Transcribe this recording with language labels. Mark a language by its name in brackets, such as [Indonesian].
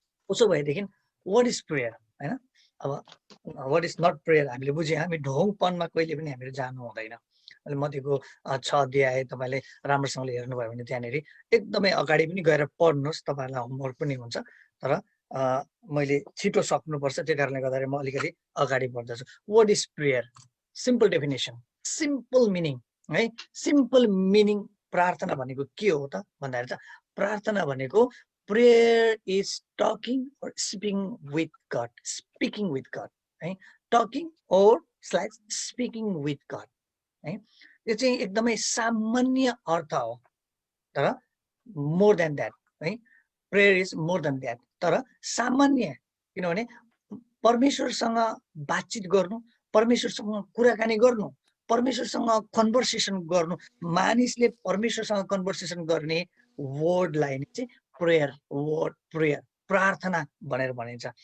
[Nepali] उसो भएदेखि [English] what is prayer [Nepali] होइन, अब [English] what is not prayer [Nepali] हामीले बुझ्यौँ। हामी ढोङपनमा कहिले पनि हामीहरू जानु हुँदैन। अहिले मत्तीको 6 अध्याय तपाईँले राम्रोसँगले हेर्नुभयो भने त्यहाँनिर एकदमै अगाडि पनि गएर पढ्नुहोस्, तपाईँहरूलाई होमवर्क पनि हुन्छ। तर मैले छिटो सक्नुपर्छ, त्यो कारणले गर्दाखेरि म अलिकति अगाडि बढ्दछु। [English] What is prayer, simple definition, simple meaning है। [Nepali] सिम्पल मिनिङ प्रार्थना भनेको के हो त भन्दाखेरि चाहिँ प्रार्थना भनेको [English] prayer is talking or speaking with God, speaking with God [Nepali] है, [English] talking or slash speaking with God [Nepali] है। यो चाहिँ एकदमै सामान्य अर्थ हो, तर [English] more than that [Nepali] है, [English] prayer is more than that, [Nepali] तर सामान्य, किनभने परमेश्वरसँग बातचित गर्नु, परमेश्वरसँग कुराकानी गर्नु, परमेश्वरसँग कन्भर्सेसन गर्नु, मानिसले परमेश्वरसँग कन्भर्सेसन गर्ने वर्डलाई चाहिँ प्रेयर, वर्ड प्रेयर, प्रार्थना भनेर भनिन्छ।